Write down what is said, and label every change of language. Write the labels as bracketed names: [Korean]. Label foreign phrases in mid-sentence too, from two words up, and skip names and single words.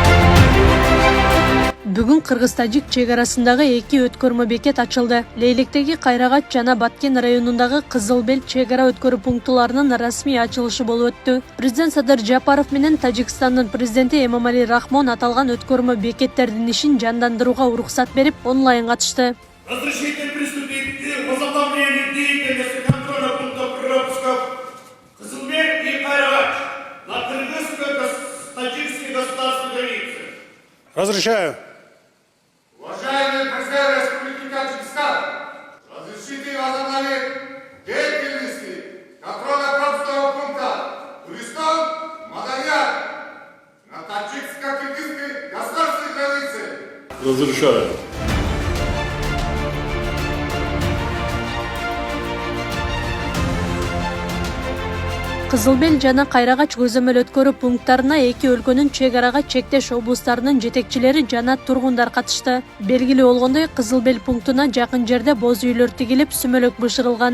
[Kyrgyz] Бүгүн Кыргыз-Тажик чегарасындагы эки өткөрмө бекет ачылды. Лейлектеги Кайрагач жана Баткен районундагы Кызылбел чегара өткөрүү пунктуларынын расмий ачылышы болуп өттү. Президент Садыр Жапаров менен Тажикстандын президенти Эмомали Рахмон аталган өткөрмө бекеттердин ишин жандандырууга уруксат берип, онлайн катышты. [Russian] Разрешите приступить к возобновлению деятельности контроля пунктов пропусков Кызылбель и Кайрагач на кыргызско-таджикской государственной границе. Разрешаю. Уважаемый президент Республики Таджикистан, разрешите возобновить деятельности контроля пропускного пункта туристов Маданьяр на таджикско-кыргызской государственной границе. Разрешаю. [Kyrgyz] Кызылбел жана Кайрагач көзөмөл өткөрүү пункттарына эки өлкөнүн чегарага чектеш облустарынын жетекчилери жана тургундар катышты. Белгилүү болгондой, Кызылбел пунктуна жакын жерде боз үйлөр тигилип, сүмөлөк бышырылган.